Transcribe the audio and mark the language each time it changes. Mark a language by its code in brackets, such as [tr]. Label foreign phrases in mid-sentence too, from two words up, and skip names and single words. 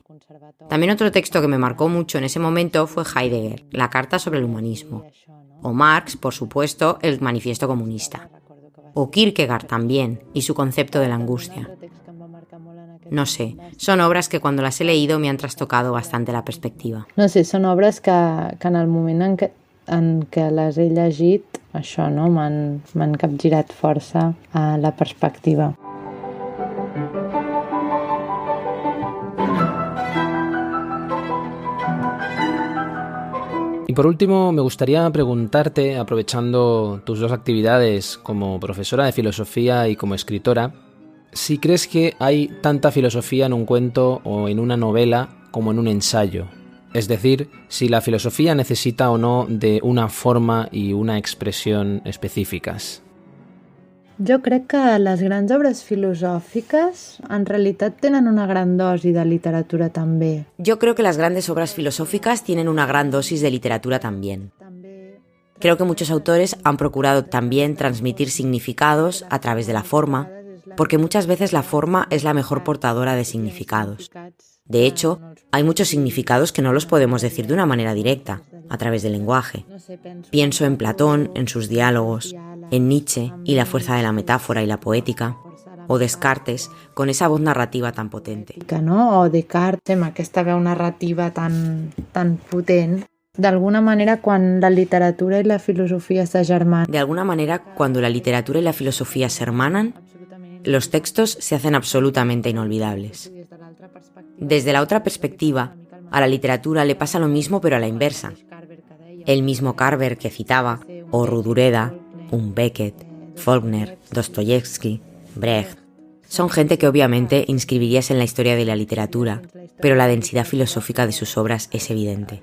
[es] También otro texto que me marcó mucho en ese momento fue Heidegger, la Carta sobre el Humanismo. O Marx, por supuesto, el Manifiesto Comunista. O Kierkegaard también, y su concepto de la angustia. No sé, son obras que cuando las he leído me han trastocado bastante la perspectiva. [ca] No sé, són obres que en el moment en què les he llegit, això, no? M'han capgirat força a la perspectiva. [es] Y por último, me gustaría preguntarte, aprovechando tus dos actividades como profesora de filosofía y como escritora, si crees que hay tanta filosofía en un cuento o en una novela como en un ensayo. Es decir, si la filosofía necesita o no de una forma y una expresión específicas. [ca] Jo crec que les grans obres filosòfiques en realitat tenen una gran dosi de literatura també. [es] Yo creo que las grandes obras filosóficas tienen una gran dosis de literatura también. Creo que muchos autores han procurado también transmitir significados a través de la forma, porque muchas veces la forma es la mejor portadora de significados. De hecho, hay muchos significados que no los podemos decir de una manera directa, a través del lenguaje. Pienso en Platón, en sus diálogos, en Nietzsche y la fuerza de la metáfora y la poética, o Descartes, con esa voz narrativa tan potente. No? [ca] O Descartes, amb aquesta veu narrativa tan potent. D'alguna manera, quan la literatura i la filosofia s'agermanen. [es] De alguna manera, cuando la literatura y la filosofía se hermanan, los textos se hacen absolutamente inolvidables. Desde la otra perspectiva, a la literatura le pasa lo mismo pero a la inversa. El mismo Carver que citaba, o Rudureda, Beckett, Faulkner, Dostoyevsky, Brecht, son gente que obviamente inscribirías en la historia de la literatura, pero la densidad filosófica de sus obras es evidente.